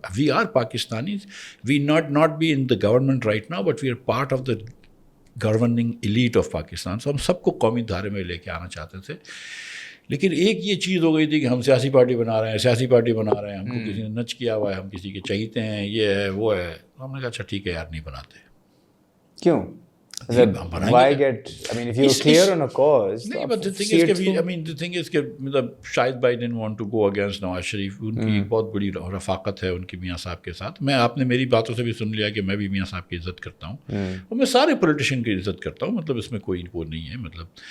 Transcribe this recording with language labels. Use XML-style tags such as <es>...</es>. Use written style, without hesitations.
<en>We are Pakistanis, we not be in the government right now, but we are part of the governing elite of Pakistan.</en> <ur>سو ہم سب کو قومی دھارے میں لے کے آنا چاہتے تھے. لیکن ایک یہ چیز ہو گئی تھی کہ ہم سیاسی پارٹی بنا رہے ہیں, ہم کو کسی نے نچ کیا ہوا ہے, ہم کسی کے چہیتے ہیں, یہ ہے وہ ہے. ہم نے کہا اچھا ٹھیک ہے یار, نہیں بناتے. کیوں؟</ur> <en>Why get, I mean, if you're clear on a cause. نہیں, but the thing is</en> <ur>کہ مطلب شاید بھائی</ur> <en>didn't want to go against Nawaz Sharif.</en> <ur>ان کی بہت بڑی رفاقت ہے ان کی میاں صاحب کے ساتھ. آپ نے میری باتوں سے بھی سن لیا کہ میں بھی میاں صاحب کی عزت کرتا ہوں, اور میں سارے پولیٹیشین کی عزت کرتا ہوں, مطلب اس میں کوئی وہ نہیں ہے مطلب.</ur>